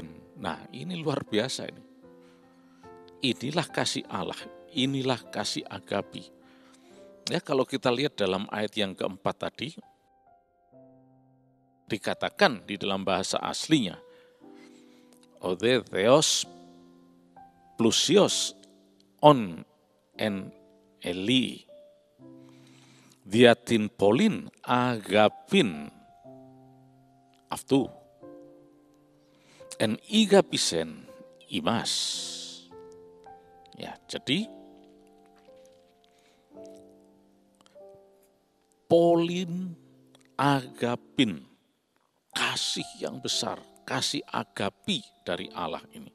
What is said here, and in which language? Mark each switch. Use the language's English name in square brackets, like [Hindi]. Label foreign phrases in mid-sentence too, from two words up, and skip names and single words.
[Indonesian] Nah, ini luar biasa ini. Inilah kasih Allah, inilah kasih agapi. Ya, kalau kita lihat dalam ayat yang keempat tadi, dikatakan di dalam bahasa aslinya, [Greek] Ο δε Θεός πλούσιος ων εν ελέει, διά την πολλήν αγάπην αυτού, ην ηγάπησεν ημάς. [Indonesian] Ya, jadi [Greek] πολλήν αγάπην, [Indonesian] kasih yang besar, kasih agapi dari Allah ini.